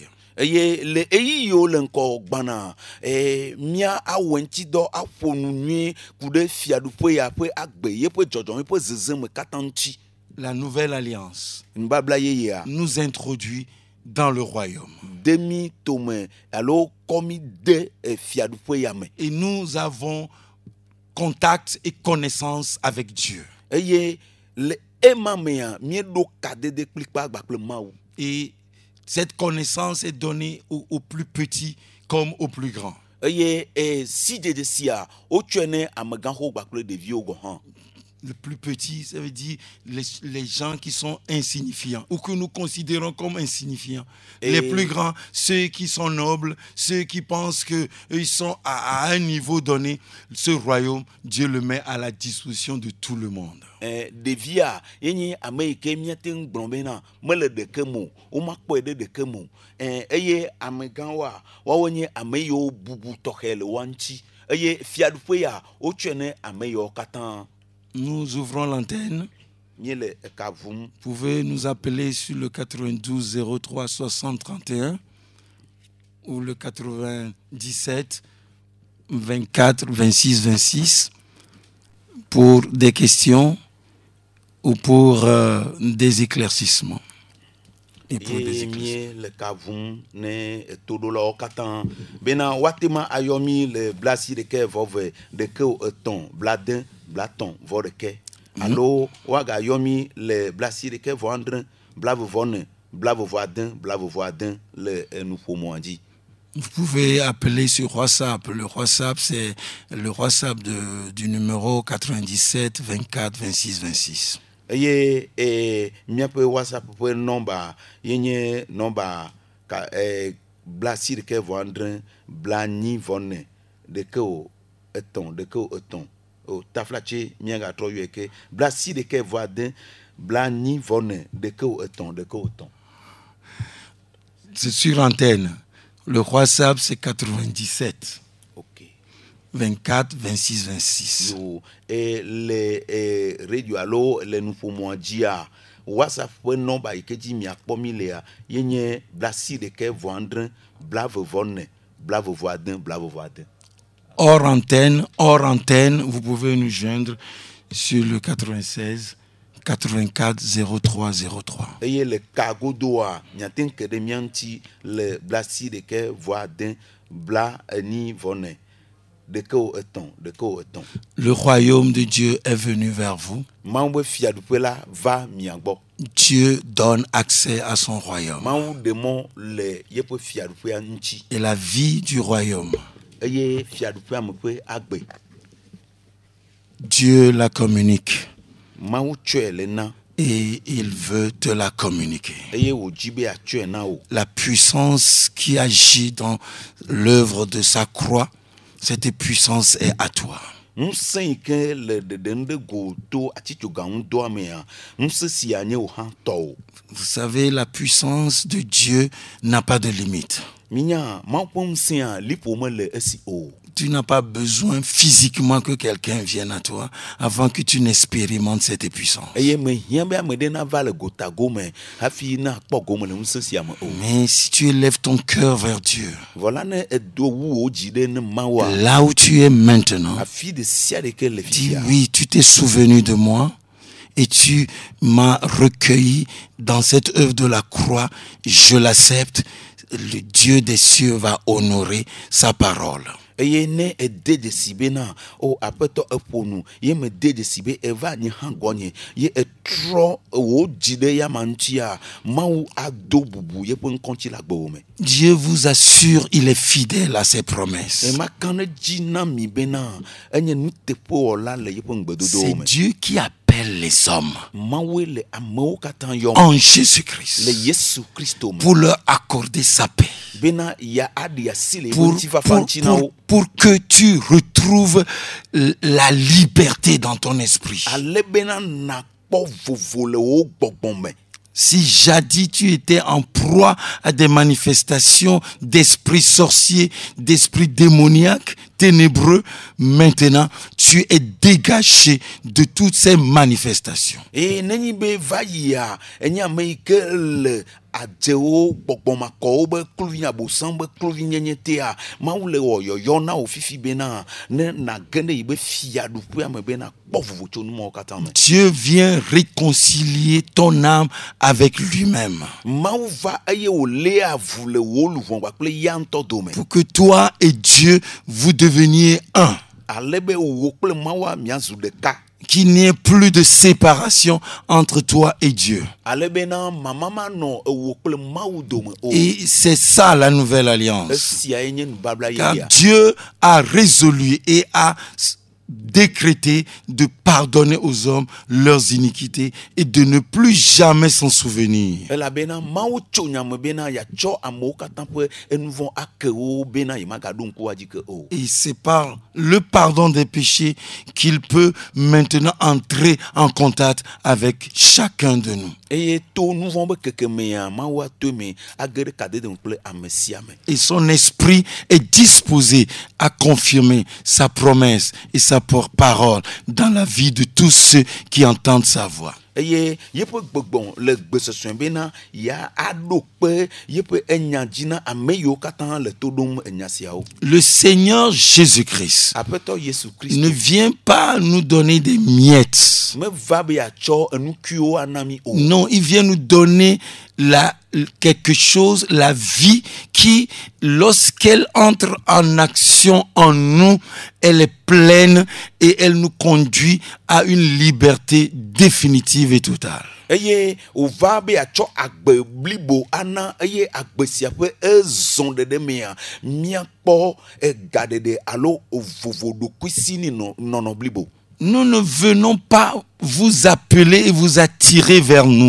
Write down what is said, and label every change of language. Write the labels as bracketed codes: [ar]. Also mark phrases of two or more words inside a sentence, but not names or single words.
[ee] Eye le eyi yiwo le ŋkɔ gbana mía awɔ ŋuti dɔ aƒo nu nyuie ku ɖe fiaɖuƒe ya ƒe agbe yeƒe dzɔdzɔme ƒe zezeme katã ŋuti. [fr] La nouvelle alliance [ee] Nubabla yeyea [fr] nous introduit dans le royaume. [ee] de mi tome alo kɔ mi de fiaɖuƒe ya me. [fr] Et nous avons contact et connaissance avec Dieu. [ee] Eye le ema mea míeɖo kadede kplikpa gbakple Mawu. [fr] Et cette connaissance est donnée aux plus petits comme aux plus grands. [ee] Eye si dzedze sia wotsɔe ne amegãxo gbakple ɖeviwo gɔ hã. [fr] Le plus petit, ça veut dire les gens qui sont insignifiants ou que nous considérons comme insignifiants. Et les plus grands, ceux qui sont nobles, ceux qui pensent qu'ils sont à un niveau donné. Ce royaume, Dieu le met à la disposition de tout le monde. [ee] Ɖevia yenye ame yi ke míate ŋu gblɔ bena mele ɖeke mo womakpɔe ɖe ɖeke mo eye amegãwoa woawo nye ame yiwo bubu tɔxɛ le woa ŋuti eye fiaɖuƒe ya wotsɔe ne ame yiwo katã. [fr] Nous ouvrons l'antenne. [ee] Míele eka vum. [fr] Vous pouvez nous appeler sur le 92 03 60 31 ou le 97 24 26 26. pour des questions ou pour des éclaircissements. Et pour des [ee] ye [fr] éclaircissements. [ee] mie le kavum ne todolawo katã bena watema ayomi le blasi ɖeke vɔve ɖeke o etɔ̃ bladẽ blatɔ̃ vɔ ɖeke alo waga yɔmi le blasi ɖeke vɔ andre blavevɔne blavevɔadẽ blavevɔadẽ le nuƒomɔa dzi. [fr] Vous pouvez appeler sur WhatsApp. Le WhatsApp, c'est le WhatsApp du numéro 97 24 26 26. [ee] Eye miaƒe WhatsApp ƒe nɔmba yenye nɔmba blasi ɖeke vɔ andre blanyi vɔne ɖeke o etɔ̃ o taflatse miagatrɔ yɔe ke blasi ɖeke vɔ ade blanyi vɔne ɖeke o etɔ̃. [fr] C'est sur antenne. Le WhatsApp, c'est 97 Ok. 24 26 26. [ee] Yo le radio alo le nuƒomɔa dzia WhatsApp ƒe nɔmba yi ke dzi miakpɔ mi lea yenye blasi ɖeke vɔ andre blavevɔne blavevɔadẽ blavevɔadẽ. [fr] Hors antenne, vous pouvez nous joindre sur le 96 84 03 03. [ee] Eye le kagodoa miate ŋu ke ɖe mia ŋuti le blasi ɖeke vɔ ade bla enyi vɔne ɖeke o etɔ̃. [fr] Le royaume de Dieu est venu vers vous. [ee] Mawu be fiaɖuƒe la va mia gbɔ. [fr] Dieu donne accès à son royaume. [ee] Mawu ɖe mɔ le yeƒe fiaɖuƒea ŋuti. [fr] Et la vie du royaume, [ee] Eye fiaɖuƒea me ƒe agbe [fr] Dieu la communique [ee] Mawu tsɔe le na [fr] et il veut te la communiquer. [ee] eye wòdzi be atsɔe na wo. [fr] La puissance qui agit dans l'œuvre de sa croix, cette puissance est à toi. [ee] Ŋusẽ yi ke le ɖeɖem ɖe go to atitsoga ŋu dɔa mea ŋusẽ sia nye wò hã tɔwo. [fr] Vous savez, la puissance de Dieu n'a pas de limite. [ee] Minya Mawu ƒe ŋusẽa liƒo mele esi o. [fr] Tu n'as pas besoin physiquement que quelqu'un vienne à toi avant que tu n'expérimentes cette puissance. [ee] Eye mehiã be ame ɖe nava le gotago me hafi na kpɔ gome le ŋusẽ sia me o. [fr] Mais si tu élèves ton cœur vers Dieu, [ee] Vɔ la ne edo wu wò dzi ɖe ne Mawua [fr] là où tu es maintenant, [ee] afi ɖe sia ɖe ke le [fr] dis [ee] fia. [fr] oui, tu t'es souvenu de moi et tu m'as recueilli dans cette œuvre de la croix, je l'accepte. Le Dieu des cieux va honorer sa parole. [ee] Eye ne ede dzesi bena o aƒetɔ eƒo nu ye me de dzesi be eva nye hã gbɔnye ye etrɔ wò dzi ɖe yama ŋutia Mawu ado bubu yeƒe ŋkɔntsi le agbewo me. [fr] Dieu vous assure, il est fidèle à ses promesses. [ee] Emaka ne dzi na mi bena enye nuteƒewɔla le yeƒe ŋgbedodowo [fr] C'est [ee] me. [fr] Dieu qui appelle les hommes [ee] Mawue le amewo katã yɔm [fr] en [ee] le [fr] Jésus-Christ [ee] Yesu Kristo me [fr] pour leur accorder sa paix. [ee] bena ya aɖi asi le yeƒe [fr] Pour, [ee] ŋutifafa ŋuti na wo. [fr] pour que tu retrouves la liberté dans ton esprit. [ee] Ale bena nakpɔ vovo le wo gbɔgbɔ me. [fr] Si jadis tu étais en proie à des manifestations d'esprits sorciers, d'esprits démoniaques, ténébreux, maintenant tu es dégagé de toutes ces manifestations. [ee] Eye nenyi be va yia enye ame yi ke le adzewo gbɔgbɔmakɔwo be kluvi abosam be kluvi nyenye tea Mawu le wɔ yɔyɔ na wo fifi bena ne nage ɖe yi be fiaɖuƒea me bena kpɔ vovo tso numɔwo katã me. [fr] Dieu vient réconcilier ton âme avec lui-même [ee] Mawu va eye wòlé avu le wò luvɔ kpakple ya ŋutɔ dome. [fr] pour que toi et Dieu vous deveniez un. [ee] Ale be wò kple Mawua miazu ɖeka. [fr] Qu'il n'y ait plus de séparation entre toi et Dieu. [ee] Ale bena mama manɔ wò kple Mawu dome o. [fr] Et c'est ça la nouvelle alliance. [ee] Esia ye nye nubabla [fr] Car [ee] yeyea. [fr] Dieu a résolu et a décrété de pardonner aux hommes leurs iniquités et de ne plus jamais s'en souvenir. [ee] Elabena Mawu tso nyame bena yatsɔ amewo katã ƒe enuvɔ ake wo bena yemagaɖo ŋku adzi ke o. [fr] Et c'est par le pardon des péchés qu'il peut maintenant entrer en contact avec chacun de nous. [ee] Eye to nuvɔ be kekemea Mawu atoe me age ɖe kadede me kple ame sia me. [fr] Et son esprit est disposé à confirmer sa promesse et sa parole dans la vie de tous ceux qui entendent sa voix. [ee] eye yeƒe gbɔgbɔ le gbesesɔe bena ya aɖo kpe yeƒe enya dzi na ame yiwo katã le to ɖom enya siawo. [fr] Le Seigneur Jésus-Christ [ee] Aƒetɔ Yesu [fr] ne [ee] Kristo [fr] vient pas nous donner des miettes. [ee] meva be yeatsɔ enukuiwo ana mi o. [fr] Non, il vient nous donner quelque chose, la vie qui, lorsqu'elle entre en action en nous, elle est pleine et elle nous conduit à une liberté définitive et totale. [ee] Eye wòva be yeatsɔ agbe blibo ana eye agbe sia ƒe ezɔ ɖeɖe mea míakpɔ gaɖeɖe alo vovoɖokuisi nɔnɔ blibo. [fr] Nous ne venons pas vous appeler et vous attirer vers nous.